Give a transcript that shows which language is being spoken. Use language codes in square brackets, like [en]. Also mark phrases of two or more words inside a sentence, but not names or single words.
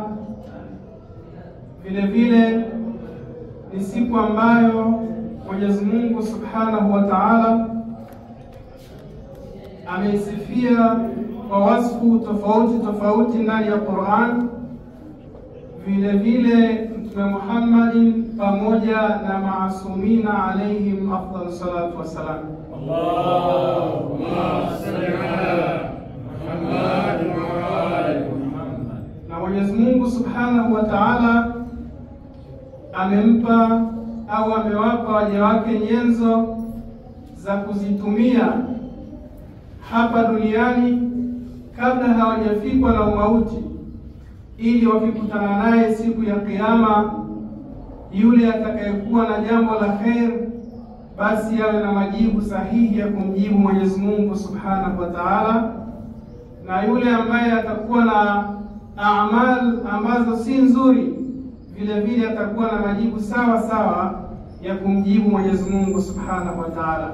[sw] Vile vile ni siku ambayo Mwenyezi Mungu [ar] سبحانه وتعالى [sw] ameisifia kwa wasfu tofauti tofauti ndani ya Qur'an. Vile vile Mtume Muhammad pamoja na maasumina [ar] عليهم أفضل الصلاة والسلام. اللهم صل على محمد وآل محمد. [sw] Na Mwenyezi Mungu [ar] سبحانه وتعالى [sw] amempa au amewapa waja wake nyenzo za kuzitumia hapa duniani kabla hawajafikwa na umauti, ili wakikutana naye siku ya Kiyama, yule atakayekuwa na jambo la khair basi awe na majibu sahihi ya kumjibu Mwenyezi Mungu [ar] سبحانه وتعالى, [sw] na yule ambaye atakuwa na amal ambazo si nzuri vile vile atakuwa na majibu sawa sawa ya kumjibu Mwenyezi Mungu [ar] سبحانه وتعالى.